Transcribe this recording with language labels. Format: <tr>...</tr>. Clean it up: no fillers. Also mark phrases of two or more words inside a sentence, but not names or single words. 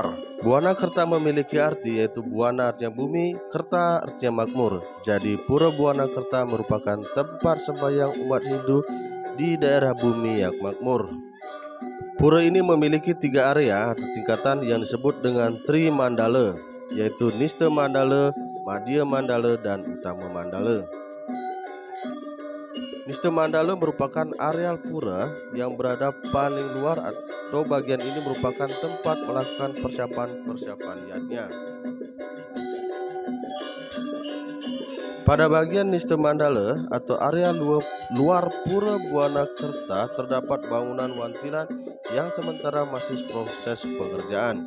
<id>Buana Kerta memiliki arti yaitu Buana artinya bumi, Kerta artinya makmur. Jadi Pura Buana Kerta merupakan tempat sembahyang umat Hindu di daerah bumi yang makmur. Pura ini memiliki 3 area atau tingkatan yang disebut dengan Tri Mandala, yaitu Niste Mandala, Madhya Mandala, dan Utama Mandala. Niste Mandala merupakan areal pura yang berada paling luar atau bagian ini merupakan tempat melakukan persiapan yadnya. Pada bagian Niste Mandala atau area luar Pura Buana Kerta terdapat bangunan wantilan yang sementara masih proses pengerjaan.</id>